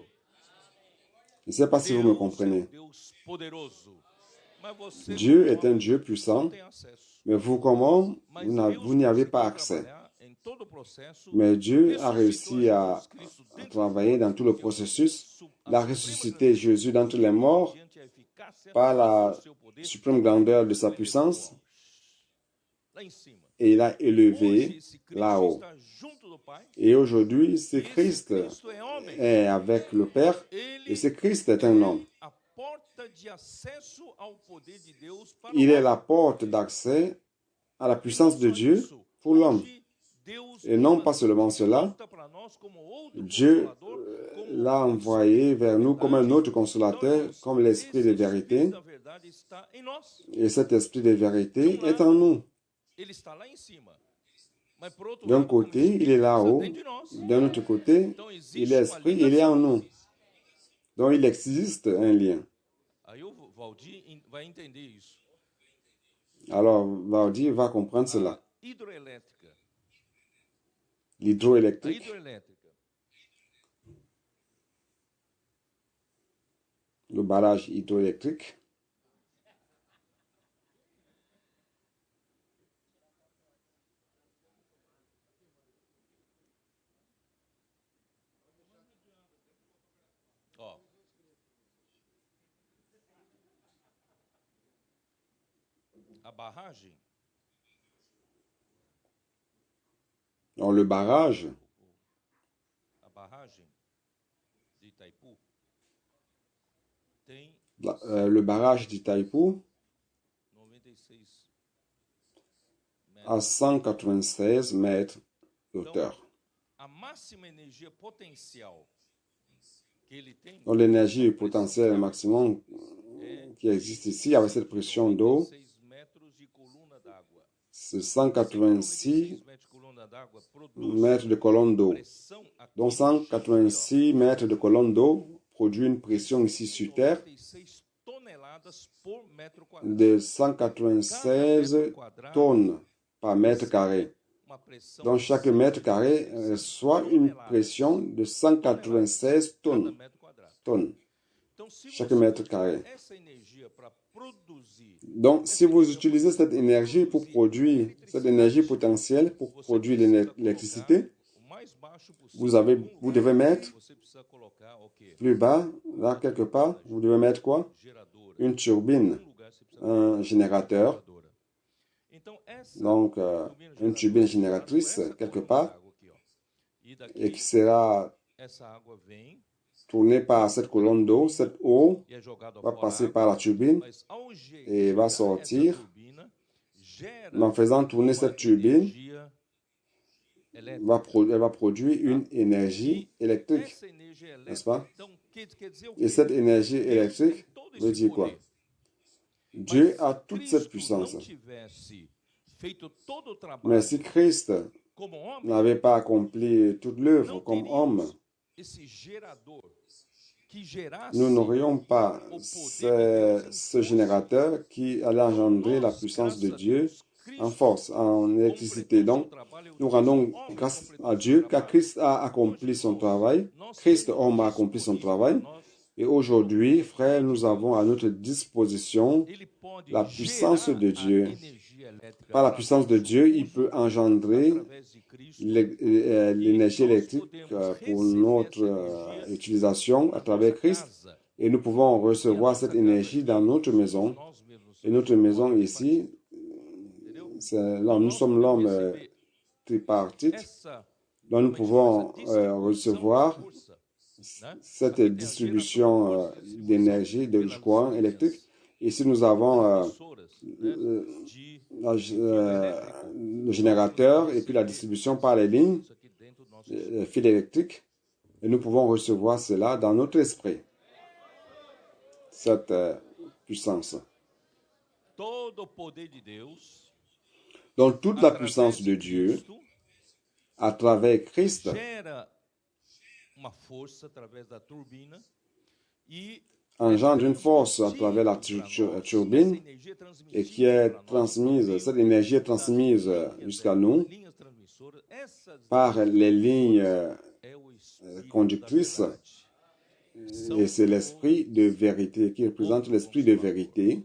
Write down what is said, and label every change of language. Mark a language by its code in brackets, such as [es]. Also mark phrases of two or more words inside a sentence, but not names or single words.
[fr] Je ne sais pas si vous me comprenez. Dieu est un Dieu puissant, mais vous, comment, vous n'y avez pas accès. Mais Dieu a réussi à travailler dans tout le processus. Il a ressuscité Jésus d'entre les morts par la suprême grandeur de sa puissance. et il a [pt] Hoje, [fr] élevé [pt] esse Cristo [fr] là-haut. [pt] está junto do Pai. [fr] Et aujourd'hui, ce [pt] Esse [fr] Christ [pt] Cristo é homem. [fr] est avec le Père et ce [pt] Ele [fr] Christ est un homme. [pt] é a porta de acesso ao poder de Deus para [fr] Il [pt] o [fr] est [pt] homem. [fr] la porte d'accès à la [pt] E não [fr] puissance de [pt] só [fr] Dieu [pt] isso, [fr] pour l'homme. [pt] hoje Deus [fr] Et non [pt] nos [fr] pas seulement cela, [pt] aponta para nós como outro [fr] Dieu [pt] consolador, como [fr] l'a [pt] o [fr] envoyé [pt] Espírito [fr] vers [pt] da [fr] nous comme un [pt] verdade. [fr] autre [pt] Então, [fr] consolateur, [pt] irmãos, [fr] comme l'Esprit de [pt] esse [fr] vérité. [pt] Espírito da verdade está em nós. [fr] Et cet Esprit de vérité [pt] De um [fr] est en [pt] lado, [fr] nous. [pt] ele está lá em cima. Mas por outro [fr] D'un [pt] lado, como [fr] côté, il est [pt] Espírito, está [fr] là-haut. [pt] dentro de nós. [fr] D'un autre côté, [pt] Então [fr] il [pt] existe [fr] est [pt] uma [fr] Esprit, il est en [pt] ligação. [fr] nous. Donc il existe un lien. [pt] Aí o Valdir vai entender isso. [fr] Alors, Valdir va comprendre cela. [pt] A hidroelétrica. A [fr] L'hydroélectrique, [pt] hidroelétrica. [fr] le barrage hydroélectrique, [pt] Ó. A barragem, [fr] alors le barrage, [pt] a barragem de Itaipu tem [fr] le barrage d'Itaipu 96 a 196 mètres de hauteur. [pt] A máxima energia potencial que ele tem [fr] Donc l'énergie potentielle maximum qui existe ici avec cette pression d'eau, [pt] 96 metros de coluna d'água. [fr] c'est 186 [pt] metros de coluna d'água produz [fr] mètres de colonne d'eau. [pt] pressão aqui [fr] Donc [pt] no chão, [fr] 186 mètres de colonne d'eau produit une pression ici sur Terre [pt] 96 toneladas por metro quadrado. [fr] de 196 tonnes par mètre carré. [pt] Uma pressão [fr] Donc chaque mètre carré reçoit une pression de 196 [pt] cada [fr] tonnes. [pt] metro quadrado. [fr] tonnes. [pt] Então, se [fr] Chaque [pt] você [fr] mètre [pt] usa [fr] carré. [pt] essa energia para produzir [fr] Donc si vous utilisez cette énergie pour produire, cette énergie potentielle pour produire l'électricité, [pt] o mais baixo possível, [fr] vous devez mettre [pt] você precisa colocar o quê? [fr] plus bas, là quelque part, vous devez mettre quoi? [pt] Geradora. [fr] Une turbine, [pt] Em algum lugar você precisa [fr] un générateur, [pt] geradora. Então, essa [fr] donc une turbine [pt] geradora, [fr] génératrice [pt] essa [fr] quelque [pt] coluna [fr] part, [pt] d'água aqui, ó. E daqui, [fr] et qui sera [pt] essa água vem [fr] tournée par cette colonne d'eau. Cette eau [pt] e é jogada [fr] va [pt] fora [fr] passer [pt] água, [fr] par la turbine [pt] mas ao [fr] et va [pt] girar [fr] sortir. [pt] essa turbina, gera [fr] En faisant tourner cette turbine, [pt] energia elétrica. [fr] elle va produire une énergie électrique, [pt] Essa energia [fr] n'est-ce [pt] elétrica, [fr] pas? [pt] então, quer dizer o [fr] Et [pt] quê? [fr] cette énergie [pt] Deus [fr] électrique [pt] tem todo [fr] veut [pt] esse [fr] dire quoi? [pt] poder. [fr] Dieu [pt] Mas [fr] a [pt] se [fr] toute [pt] Cristo [fr] cette puissance. [pt] não tivesse feito todo o [fr] Mais [pt] trabalho [fr] si Christ [pt] como homem, [fr] n'avait pas accompli toute l'œuvre [pt] não [fr] comme homme, [pt] teríamos esse gerador que gerasse [fr] nous n'aurions pas [pt] o poder de Deus [fr] ce générateur qui allait engendrer la [pt] nós, [fr] puissance de [pt] graças a [fr] Dieu [pt] Deus, [fr] en [pt] Cristo [fr] force, en électricité. [pt] completou [fr] Donc, [pt] seu trabalho, [fr] nous [pt] Cristo, [fr] rendons [pt] homem, [fr] grâce [pt] completou [fr] à [pt] seu [fr] Dieu car [pt] trabalho. [fr] Christ a accompli son travail. Christ, homme, a accompli son travail. Et aujourd'hui, frères, nous avons à notre disposition [pt] Ele pode [fr] la puissance [pt] gerar [fr] de [pt] a [fr] Dieu. [pt] energia elétrica [fr] Par la [pt] para [fr] puissance de [pt] nosso [fr] Dieu, il [pt] uso [fr] peut engendrer [pt] através de Cristo. [fr] l'énergie électrique pour notre utilisation à travers Christ. Et nous pouvons recevoir cette énergie dans notre maison. [pt] Nós mesmos [fr] Et notre maison ici, nous sommes l'homme tripartite. [pt] essa [fr] Donc nous pouvons recevoir cette distribution d'énergie, de courant électrique. Ici, nous avons le générateur et puis la distribution par les lignes, les fils électriques. Et nous pouvons recevoir cela dans notre esprit, cette puissance. [pt] todo o poder de Deus [fr] Donc toute la [pt] através [fr] puissance de [pt] de [fr] Dieu, [pt] Cristo [fr] à travers Christ, [pt] gera uma força através da turbina e [fr] engendre une force à travers la turbine et qui est transmise, cette énergie est transmise jusqu'à nous par les lignes conductrices et c'est l'esprit de vérité qui représente l'esprit de vérité.